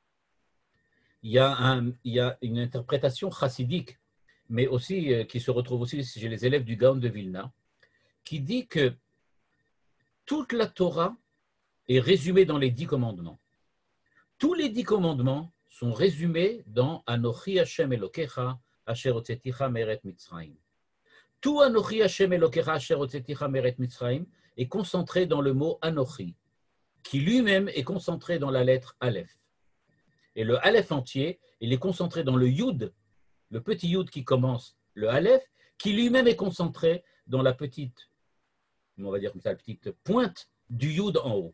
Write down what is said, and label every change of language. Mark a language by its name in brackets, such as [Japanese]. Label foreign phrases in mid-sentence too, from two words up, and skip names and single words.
[French] Il y a une interprétation chassidique, mais aussi qui se retrouve aussi chez les élèves du Gaon de Vilna, qui dit que toute la Torah est résumée dans les 10 commandements. Tous les 10 commandements sont résumés dans [Hebrew] אנכי השם אלקיך אשר הוצאתיך מארץ מצרים. [French] Tout [Hebrew] אנכי השם אלקיך אשר הוצאתיך מארץ מצרים [French] est concentré dans le mot Anochi, qui lui-même est concentré dans la lettre Aleph. Et le Aleph entier, il est concentré dans le Yud, le petit Yud qui commence le Aleph, qui lui-même est concentré dans la petite, on va dire comme ça, la petite pointe du Yud en haut.